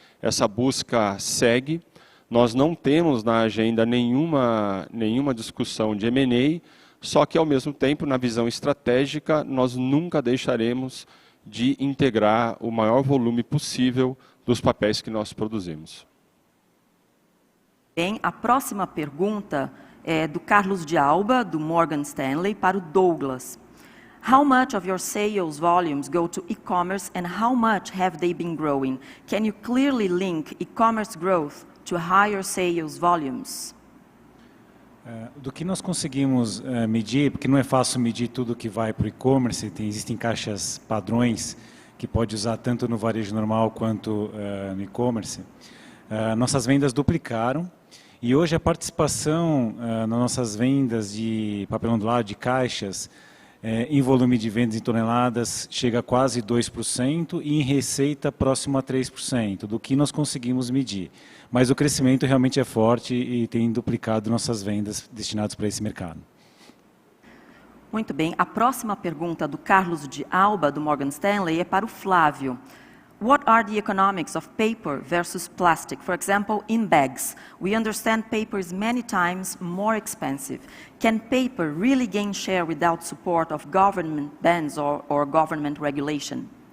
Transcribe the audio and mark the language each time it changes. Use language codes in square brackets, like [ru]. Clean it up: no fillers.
[pt] Essa busca segue. Nós não temos na agenda nenhuma discussão de M&A, só que, ao mesmo tempo, na visão estratégica, nós nunca deixaremos de integrar o maior volume possível dos papéis que nós produzimos. Bem, a próxima pergunta é do Carlos de Alba, do Morgan Stanley, para o Douglas. [en] How much of your sales volumes go to e-commerce and how much have they been growing? Can you clearly link e-commerce growth to higher sales volumes? [pt] Do que nós conseguimos medir, porque não é fácil medir tudo que vai para o e-commerce, existem caixas padrões que pode usar tanto no varejo normal quanto no e-commerce. Nossas vendas duplicaram e hoje a participação nas nossas vendas de papel ondulado, de caixas, em volume de vendas em toneladas chega a quase 2% e em receita próximo a 3% do que nós conseguimos medir. Mas o crescimento realmente é forte e tem duplicado nossas vendas destinadas para esse mercado. Muito bem. A próxima pergunta do Carlos de Alba, do Morgan Stanley, é para o Flávio. [en] What are the economics of paper versus plastic? For example, in bags, we understand paper is many times more expensive. Can paper really gain share without support of government bans or government regulation?